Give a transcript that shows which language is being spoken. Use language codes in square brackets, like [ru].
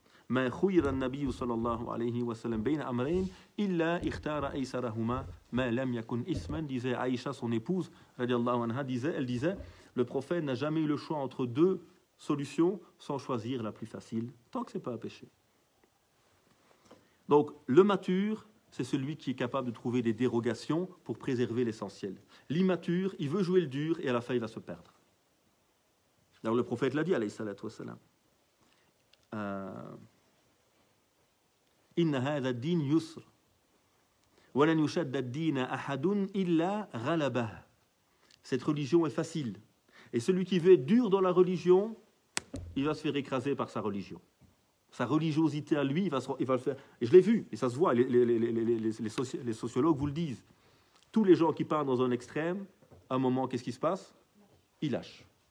[ar] ما خير النبي صلى الله عليه وسلم بين أمرين إلا اختار أيسرهما ما لم يكن إثما, [fr] disait Aïcha, son épouse, radiallahu anha, elle disait, le prophète n'a jamais eu le choix entre deux solutions sans choisir la plus facile, tant que ce n'est pas un péché. Donc le mature, c'est celui qui est capable de trouver des dérogations pour préserver l'essentiel. L'immature, il veut jouer le dur et à la fin il va se perdre. Alors le prophète l'a dit, alayhi salatu wassalam. [ar] إن هذا الدين يسر ولن يشد الدين أحد إلا غلبه. [fr] Cette religion est facile. Et celui qui veut être dur dans la religion, il va se faire écraser par sa religion. Sa religiosité à lui, il va le faire. Et je l'ai vu, et ça se voit, les sociologues vous le disent. Tous les gens qui partent dans un extrême, à un moment, qu'est-ce qui se passe? Ils lâchent.